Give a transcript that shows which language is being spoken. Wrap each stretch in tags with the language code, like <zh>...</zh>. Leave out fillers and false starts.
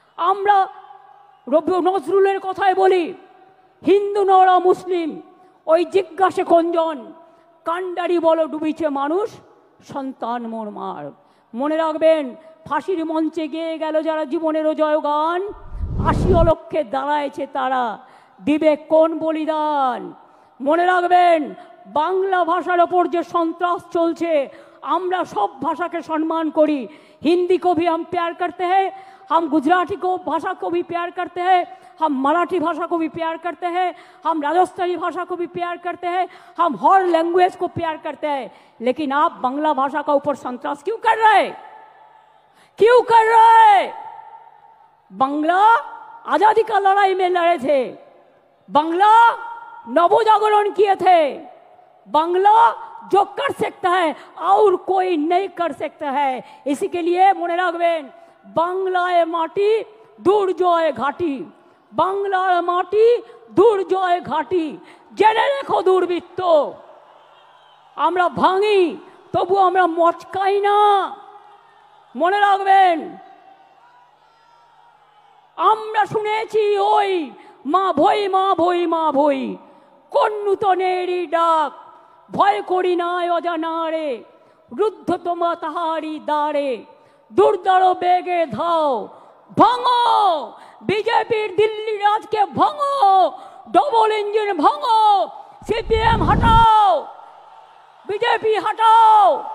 <bn>আমরা নজরুলের কথায় বলি, হিন্দু নরা মুসলিম ওই জিজ্ঞাসে কোনজন, কান্ডারি বলো ডুবিছে মানুষ, সন্তান মোর মার। মনে রাখবেন ফাঁসির মঞ্চে গিয়ে গেল যারা জীবনেরও জয়গান, 80 লক্ষে দাঁড়ায়ছে তারা, দিবে কোন বলিদান। মনে রাখবেন বাংলা ভাষার ওপর যে সন্ত্রাস চলছে, আমরা</bn> <hi>सब भाषा के सम्मान करी। हिंदी को भी हम प्यार करते हैं, हम गुजराती को भाषा को भी प्यार करते हैं, हम मराठी भाषा को भी प्यार करते हैं, हम राजस्थानी भाषा को भी प्यार करते हैं, हम हर लैंग्वेज को प्यार करते हैं। लेकिन आप बांग्ला भाषा का ऊपर संतरास क्यों कर रहे? क्यों कर रहे? बांग्ला आजादी का लड़ाई में लड़े थे, बांग्ला नवजागरण किए थे, बांग्ला जो कर सकता है और कोई नहीं कर सकता है। इसी के लिए</hi> <bn>मने राखबेन, बांग्लाय माटी दुर्जय घाटी, बांग्लार माटी दुर्जय घाटी। জেনে রেখো দুর্বৃত্ত, আমরা ভাঙি তবু আমরা মচকাই না, মনে রাখবেন। আমরা শুনেছি ওই মা ভই মা ভই মা ভই, কোন নূতনেরই ডাক, ভয় করি না অজানারে, রুদ্ধ তোমা তাহারি দ্বারে, দুর্দার বেগে ধাও, ভাঙো বিজেপির দিল্লি রাজকে, ভাঙো ডবল ইঞ্জিন, ভাঙো সিপিএম হটাও, বিজেপি হটাও।</bn>